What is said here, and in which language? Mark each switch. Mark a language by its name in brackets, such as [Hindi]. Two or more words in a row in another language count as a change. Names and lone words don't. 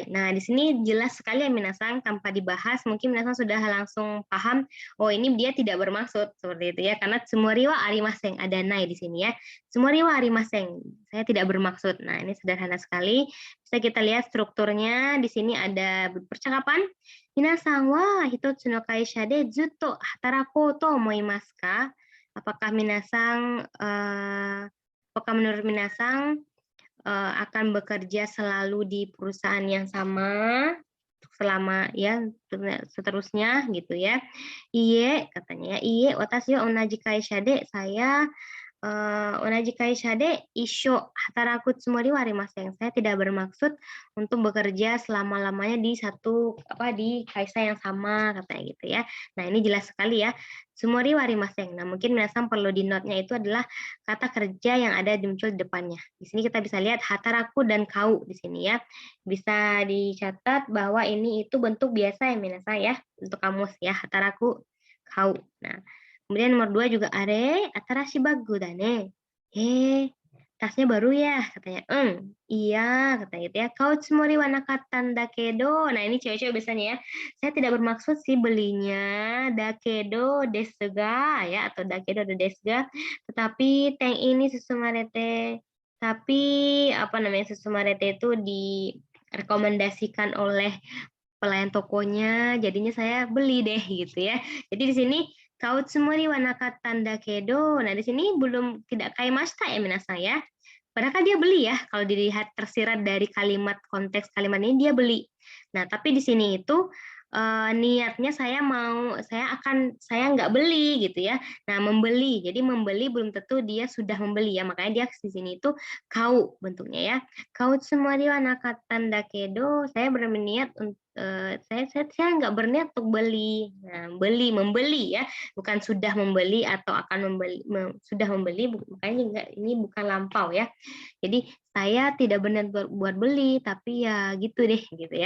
[Indonesian] Nah, di sini jelas sekali ya minasan, tanpa dibahas mungkin minasan sudah langsung paham, oh ini dia tidak bermaksud seperti itu ya, karena [Japanese] つもりはありません, [Indonesian] ada nai di sini ya. [Japanese] つもりはありません, [Indonesian] saya tidak bermaksud. Nah, ini sederhana sekali. Bisa kita lihat strukturnya, di sini ada percakapan. [Japanese] 皆さんは一つの会社でずっと働こうと思いますか? [Indonesian] Apakah menurut minasan akan bekerja selalu di perusahaan yang sama selama ya seterusnya gitu ya. Iye katanya ya, [Japanese] いいえ私は同じ会社で, saya 同じ会社で一緒働くつもりはありません. [Indonesian] Saya tidak bermaksud untuk bekerja selama-lamanya di kaisha yang sama katanya gitu ya. Nah, ini jelas sekali ya. [Japanese] つもりはありません. [Indonesian] Nah, mungkin minasan perlu di note-nya itu adalah kata kerja yang ada muncul di depannya. Di sini kita bisa lihat hataraku dan kau di sini ya. Bisa dicatat bahwa ini itu bentuk biasa ya minasan ya, untuk kamus ya, hataraku, kau. Nah, kemudian nomor 2 juga [Japanese] あれ新しいバッグだね. [Indonesian] Tasnya baru ya katanya. Iya katanya gitu ya. [Japanese] 買うつもりはなかったんだけど. [Indonesian] Nah, ini cewek-cewek biasanya ya. Saya tidak bermaksud sih belinya [Japanese] だけどですが [Indonesian] ya, atau [Japanese] だけどですが, [Indonesian] tetapi teng ini susumarete. Tapi apa namanya, susumarete itu direkomendasikan oleh pelayan tokonya, jadinya saya beli deh gitu ya. Jadi di sini [Japanese] 買うつもりはなかったんだけど. [Indonesian] Nah, di sini belum tidak kaimashita ya minasan ya. Padahal kan dia beli ya, kalau dilihat tersirat dari konteks kalimat ini dia beli. Nah, tapi di sini itu niatnya saya nggak beli gitu ya. Nah, membeli. Jadi membeli belum tentu dia sudah membeli ya. Makanya dia di sini itu kau bentuknya ya. [Japanese] 買うつもりはなかったんだけど, [Indonesian] saya berniat saya nggak berniat untuk beli. Nah, membeli ya, bukan sudah membeli atau akan membeli, sudah membeli, makanya ini bukan lampau ya. Jadi saya tidak berniat buat beli, tapi ya gitu deh gitu ya.